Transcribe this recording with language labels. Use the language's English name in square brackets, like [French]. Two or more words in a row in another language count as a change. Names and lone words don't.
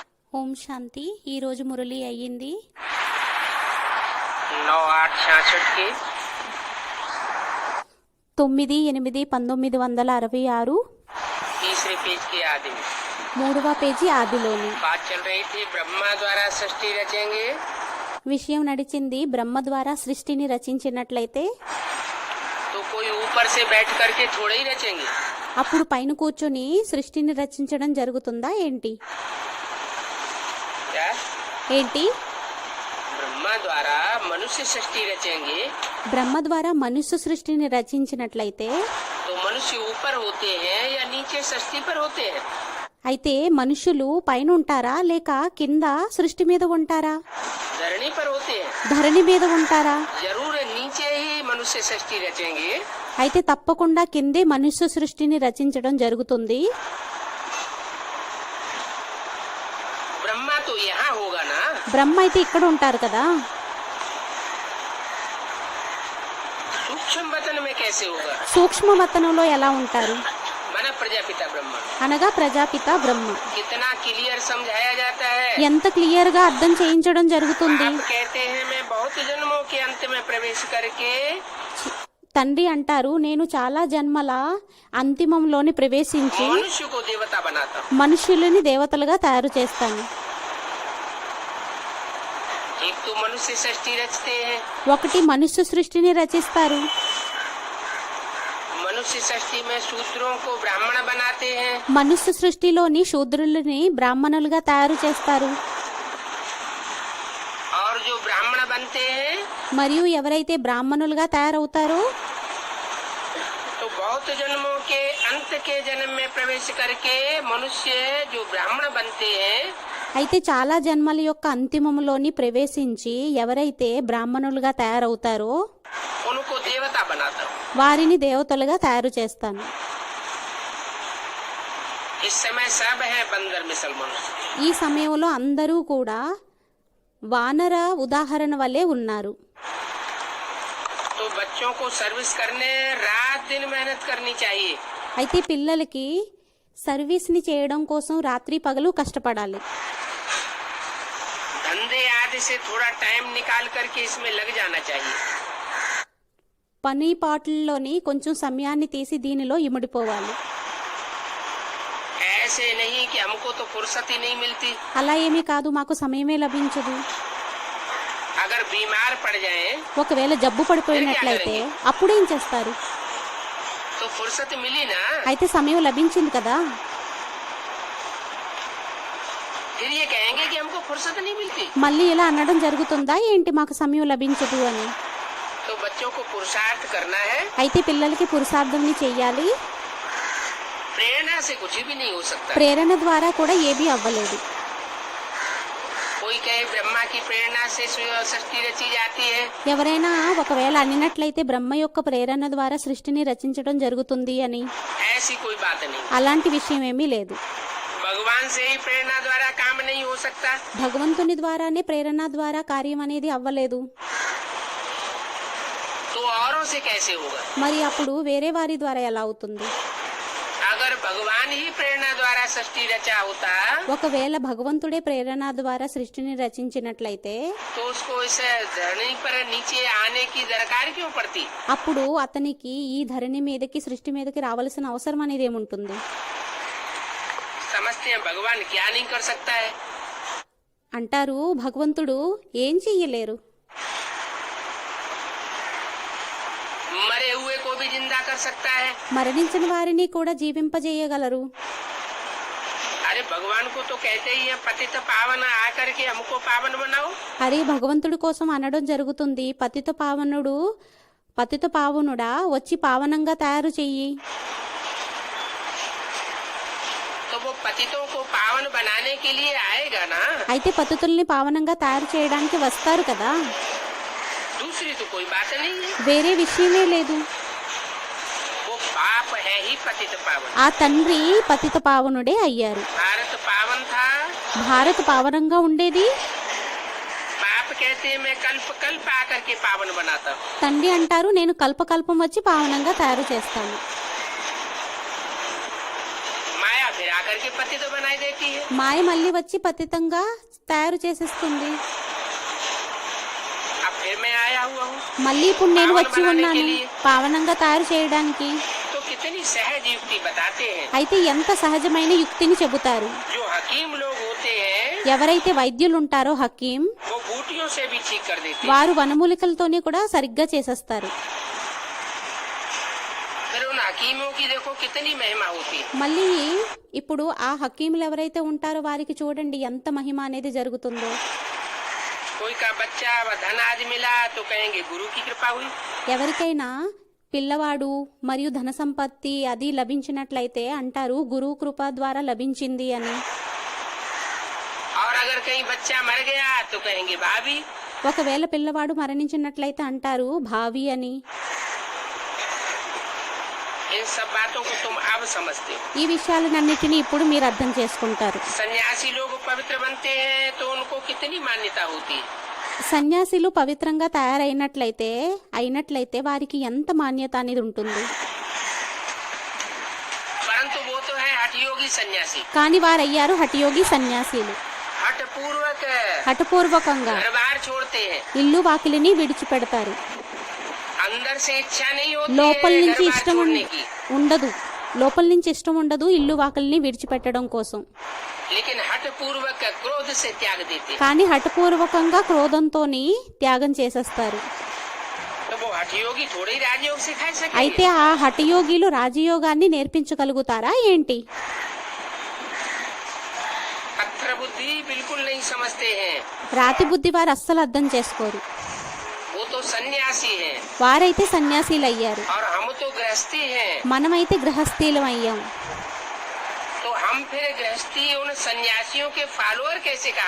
[Telugu] ఓం శాంతి. ఈరోజు మురళి అయ్యింది 9/8/66 9/8/1966 [Hindi] तीसरे पेज के आदि में [Telugu] 3వ పేజీ ఆదిలోని [Hindi] बात चल रही थी। ब्रह्मा द्वारा सृष्टि रचेंगे [Telugu] విషయం నడిచింది. బ్రహ్మ ద్వారా సృష్టిని రచించినట్లయితే [Hindi] तो कोई ऊपर से बैठ करके थोड़े ही रचेंगे। [Telugu] అప్పుడు పైన కూర్చొని సృష్టిని రచించడం జరుగుతుందా ఏంటి? [Hindi] क्या [Telugu] ఏంటి [Hindi] ब्रह्मा द्वारा मनुष्य सृष्टि रचेंगे [Telugu] బ్రహ్మ ద్వారా మనుష్య సృష్టిని రచించినట్లయితే [Hindi] तो मनुष्य ऊपर होते हैं या नीचे सृष्टि पर होते हैं? [Telugu] అయితే మనుషులు పైన ఉంటారా లేక కింద సృష్టి మీద ఉంటారా? [Hindi] धरणी पर होते हैं। [Telugu] ధరణి మీద ఉంటారా? [Hindi] जरूर नीचे ही मनुष्य सृष्टि रचेंगे। [Telugu] అయితే తప్పకుండా కిందే మనుష్య సృష్టిని రచించడం జరుగుతుంది. [Hindi] ब्रह्मा तो यहाँ होगा ना। [Telugu] బ్రహ్మ అయితే ఇక్కడ ఉంటారు కదా, [Hindi] सूक्ष्म वतन में कैसे होगा? [Telugu] సూక్ష్మవతనంలో ఎలా ఉంటారు? [Hindi] माना प्रजापिता ब्रह्मा। [Telugu] అనగా ప్రజాపిత బ్రహ్మ. [Hindi] कितना क्लियर समझाया जाता है। [Telugu] ఎంత క్లియర్ గా అర్థం చేయించడం జరుగుతుంది. [Hindi] आप कहते हैं मैं बहुत जन्मों के अंत में प्रवेश करके [Telugu] తండ్రి అంటారు, నేను చాలా జన్మల అంతిమంలోని ప్రవేశించి [Hindi] मनुष्य को देवता बनाता हूँ। [Telugu] మనుషులని దేవతలుగా తయారు చేస్తాను. [Hindi] एक तो मनुष्य सृष्टि रचते हैं। [Telugu] ఒకటి మనుష్య సృష్టిని రచిస్తారు. [Hindi] मनुष्य सृष्टि में शूद्रों को ब्राह्मण बनाते हैं। [Telugu] మనుష్య సృష్టిలోని శూద్రులని బ్రాహ్మణులుగా తయారు చేస్తారు. [Hindi] और जो ब्राह्मण बनते हैं [Telugu] మరియు ఎవరైతే బ్రాహ్మణులుగా తయారవుతారో [Hindi] तो बहुत जन्मों के अंत के जन्म में प्रवेश करके मनुष्य जो ब्राह्मण बनते हैं [Telugu] అయితే చాలా జన్మల యొక్క అంతిమంలోని ప్రవేశించి ఎవరైతే బ్రాహ్మణులుగా తయారవుతారో [Hindi] उनको देवता बनाता हूँ। [Telugu] వారిని దేవతలుగా తయారు చేస్తాను. [Hindi] इस समय सब है बंदर मिसल मनुष्य। [Telugu] ఈ సమయంలో అందరూ కూడా వానర ఉదాహరణ వలె ఉన్నారు. [Hindi] तो बच्चों को सर्विस करने रात दिन मेहनत करनी चाहिए। [Telugu] అయితే పిల్లలకి సర్వీస్ని చేయడం కోసం రాత్రి పగలు కష్టపడాలి. [Hindi] धंधे आदि से थोड़ा टाइम निकाल करके इसमें लग जाना चाहिए। [Telugu] పని పాటల్లోని కొంచెం సమయాన్ని తీసి దీనిలో ఇమిడిపోవాలి. [Hindi] ऐसे नहीं कि हमको तो फुर्सत ही नहीं मिलती। [Telugu] అలా ఏమీ కాదు, మాకు సమయమే లభించదు. [Hindi] अगर बीमार पड़ जाए [Telugu] ఒకవేళ జబ్బు పడిపోయినట్లయితే అప్పుడేం చేస్తారు? [Hindi] तो फुर्सत मिली ना। [Telugu] అయితే సమయం లభించింది కదా, [Hindi] फिर ये कहेंगे कि हमको फुर्सत नहीं मिलती। [Telugu] మళ్ళీ ఇలా అనడం జరుగుతుందా ఏంటి మాకు సమయం లభించదు అని? [Hindi] तो बच्चों को पुरुषार्थ करना है। [Telugu] అయితే పిల్లలకి పురుషార్థంని చెయ్యాలి. [Hindi] प्रेरणा से कुछ भी नहीं हो सकता। [Telugu] ప్రేరణ ద్వారా కూడా ఏమీ అవ్వలేదు. [Hindi] कोई कहे ब्रह्मा की प्रेरणा से सृष्टि रची जाती है। [Telugu] ఎవరైనా ఒకవేళ అనినట్లయితే బ్రహ్మ యొక్క ప్రేరణ ద్వారా సృష్టిని రచించడం జరుగుతుంది అని, [Hindi] ऐसी कोई बात नहीं। [Telugu] అలాంటి విషయం ఏమీ లేదు. [Hindi] भगवान से ही प्रेरणा द्वारा काम नहीं हो सकता। [Telugu] భగవంతుని ద్వారానే ప్రేరణ ద్వారా కార్యం అనేది అవ్వలేదు. [Hindi] तो औरों से कैसे होगा? [Telugu] మరి అప్పుడు వేరే వారి ద్వారా ఎలా అవుతుంది? [Hindi] अगर भगवान ही प्रेरणा द्वारा सृष्टि रचा होता [Telugu] ఒకవేళ భగవంతుడే ప్రేరణ ద్వారా సృష్టిని రచించినట్లయితే [Hindi] तो उसको इस धरनी पर नीचे आने की दरकार क्यों पड़ती? [Telugu] అప్పుడు అతనికి ఈ ధరణి మీదకి సృష్టి మీదకి రావాల్సిన అవసరం అనేది ఏముంటుంది? [Hindi] समझते हैं भगवान क्या नहीं कर सकता है। [Telugu] అంటారు, భగవంతుడు ఏం చెయ్యలేరు, [Hindi] मरे हुए को भी जिंदा कर सकता है। [Telugu] మరణించిన వారిని కూడా జీవింపజేయగలరు. [Hindi] अरे भगवान को तो कहते ही है पतित पावन आकर के हमको पावन बनाओ। [Telugu] అది భగవంతుడి కోసం అనడం జరుగుతుంది. పతిత పావనుడా వచ్చి పావనంగా తయారు చెయ్యి. [Hindi] तो वो पतितों को पावन बनाने के लिए आएगा ना। [Telugu] అయితే పతితుల్ని పావనంగా తయారు చేయడానికి వస్తారు కదా, [Hindi] दूसरी तो कोई बात नहीं है। [Telugu] వేరే విషయమే లేదు. [Hindi] वो बाप है ही पतित पावन। [Telugu] ఆ తండ్రి పతిత పావనుడే అయ్యారు. [Hindi] भारत पावन था। [Telugu] భారత్ పావనంగా ఉండేది. [Hindi] बाप कहते हैं मैं कल्प कल्प आकर के पावन बनाता हूँ। [Telugu] తండ్రి అంటారు, నేను కల్పకల్పం వచ్చి పావనంగా తయారు చేస్తాను. [Hindi] माया फिर आकर के पति तो बनाई देती है। [Telugu] మాయ మళ్ళీ వచ్చి పతితంగా తయారు చేసేస్తుంది. [Hindi] अब फिर मैं आया हुआ हूँ, [Telugu] మళ్ళీ ఇప్పుడు నేను వచ్చి ఉన్నాను పావనంగా తయారు చేయడానికి. [Hindi] तो कितनी सहज युक्ति बताते हैं। [Telugu] అయితే ఎంత సహజమైన యుక్తిని చెబుతారు. [Hindi] जो हकीम लोग होते हैं [Telugu] ఎవరైతే వైద్యులు ఉంటారో హకీం, [Hindi] वो बूटियों से भी ठीक कर देते हैं। [Telugu] వారు వనమూలికలతోనే కూడా సరిగ్గా చేసేస్తారు. [Hindi] फिर उन हकीमों की देखो कितनी महिमा होती है। [Telugu] మళ్ళీ ఇప్పుడు ఆ హకీములు ఎవరైతే ఉంటారో వారికి చూడండి ఎంత మహిమ అనేది జరుగుతుందో. [Hindi] कोई का बच्चा व धन आज मिला तो कहेंगे गुरु की कृपा हुई। [Telugu] ఎవరికైనా పిల్లవాడు మరియు ధన సంపత్తి అది లభించినట్లయితే అంటారు గురువు కృప ద్వారా లభించింది అని. [Hindi] और अगर कहीं बच्चा मर गया तो कहेंगे भाभी। [Telugu] ఒకవేళ పిల్లవాడు మరణించినట్లయితే అంటారు భావి అని. [Hindi] इन सब बातों को तुम अब समझते हो। [Telugu] ఈ విషయాలన్నిటినీ ఇప్పుడు మీరు అర్థం చేసుకుంటారు. [Hindi] सन्यासी लोग पवित्र बनते हैं तो उनको कितनी मान्यता होती है। [Telugu] సన్యాసులు పవిత్రంగా అయినట్లయితే వారికి ఎంత మాన్యత అనేది ఉంటుంది. [Hindi] परंतु वो तो है हठयोगी सन्यासी। [Telugu] కానీ వారయ్యారు హఠయోగి సన్యాసీలు. [Hindi] हठपूर्वक [Telugu] హఠపూర్వకంగా [Hindi] घर बार छोड़ते हैं। [Telugu] ఇల్లు వాకిలిని విడిచిపెడతారు. [Hindi] अंदर से इच्छा नहीं होती [Telugu] లోపల [Hindi] है [Telugu] నుంచి [Hindi] घर बार [Telugu] ఇష్టం [Hindi] छोड़ने की, [Telugu] ఉండదు ఇల్లు వాకిలిని విడిచిపెట్టడం కోసం. [Hindi] लेकिन हठपूर्वक क्रोध से त्याग देते हैं। [Telugu] కానీ హఠపూర్వకంగా క్రోధంతోని త్యాగం చేసేస్తారు. [Hindi] तो वो हठयोगी थोड़ी राजयोग सिखा सके। [Telugu] అయితే ఆ హఠయోగిలు రాజయోగాన్ని నేర్పించగలుగుతారా ఏంటి? [Hindi] पत्थर बुद्धि बिल्कुल नहीं समझते हैं। [Telugu] రాతి బుద్ధి వారు అస్సలు అర్థం చేసుకోరు. [Hindi] वो तो सन्यासी हैं [Telugu] వారైతే సన్యాసీలు అయ్యారు, [Hindi] और हम तो गृहस्थी हैं। [Telugu] మనమైతే గృహస్థీలం అయ్యాం. [Hindi] तो हम फिर गृहस्थी उन सन्यासियों के फॉलोअर कैसे कहे